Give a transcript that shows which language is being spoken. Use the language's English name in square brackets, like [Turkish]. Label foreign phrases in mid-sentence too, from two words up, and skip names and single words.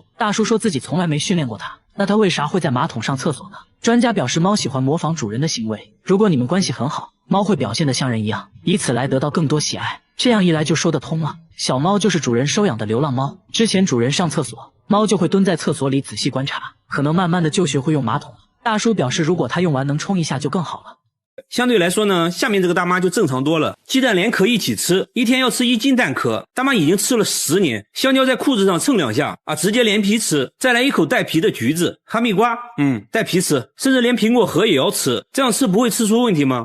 [Chinese] 大叔說自己從來沒訓練過它，那它為啥會在馬桶上廁所呢？專家表示，貓喜歡模仿主人的行為，如果你們關係很好，貓會表現得像人一樣，以此來得到更多喜愛。這樣一來就說得通了。小貓就是主人收養的流浪貓，之前主人上廁所，貓就會蹲在廁所裡仔細觀察，可能慢慢的就學會用馬桶了。大叔表示，如果它用完能沖一下就更好了。相对来说呢，下面这個大媽就正常多了，雞蛋連殼一起吃，一天要吃1斤蛋殼，大媽已經吃了10年。香蕉在褲子上蹭2下啊，直接連皮吃，再來一口帶皮的橘子，哈密瓜，帶皮吃，甚至連蘋果核也要吃，這樣吃不會吃出問題嗎？